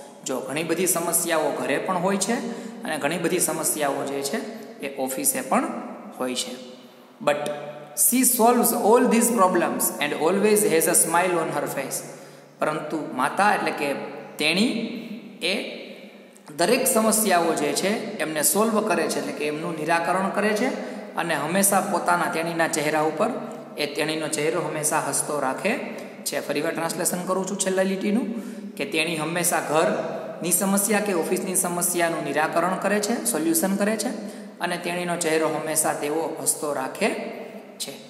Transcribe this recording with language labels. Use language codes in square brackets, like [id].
[gu] જો ઘણી બધી સમસ્યાઓ ઘરે પણ હોય છે અને ઘણી બધી સમસ્યાઓ જે છે એ ઓફિસે પણ હોય છે. [en] But she solves all these problems and always has a smile on her face. [gu] પરંતુ માતા એટલે કે તેણી એ દરેક સમસ્યાઓ જે છે એમને સોલ્વ કરે છે, એટલે કે એમનું નિરાકરણ કરે છે અને હંમેશા પોતાના તેણીના ચહેરા ઉપર એ તેણીનો ચહેરો હંમેશા હસતો રાખે છે. ફરીવાર ટ્રાન્સલેશન કરું છું છેલ્લા લીટીનું, કે તેણી હંમેશા ઘરની સમસ્યા કે ઓફિસની સમસ્યાનું નિરાકરણ કરે છે, સોલ્યુશન કરે છે અને તેણીનો ચહેરો હંમેશા તેઓ હસતો રાખે છે.